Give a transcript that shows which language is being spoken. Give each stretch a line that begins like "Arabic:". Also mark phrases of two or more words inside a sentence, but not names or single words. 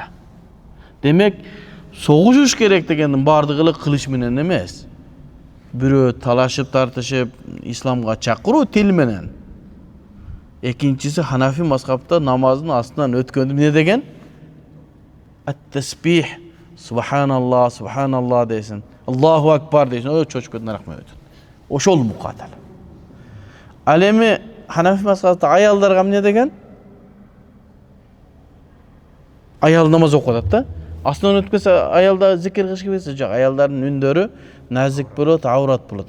Kyrgyz: Демек, согушуш керек дегендин бардыгы кылыш менен эмес. Бирөө талашып, тартышып, исламга чакыруу тил менен. Экинчиси Ханафи мазхабта намаздын астынан өткөндү эмне деген? Ат-тасбих.
Arabic: سبحان الله، سبحان الله
Kyrgyz: дейсин.
Arabic: الله أكبر
Kyrgyz: дейсин. Ой, чочуп кеткен рахмет. Ошол муқатал. Ал эми Ханафи мазхабта аялдарга эмне деген? Аял намаз окуп атат да. Астынан өтүп кетсе, аялда зикир кылыш керек эмес. Жок, аялдардын үндөрү назик болот, аурат болот.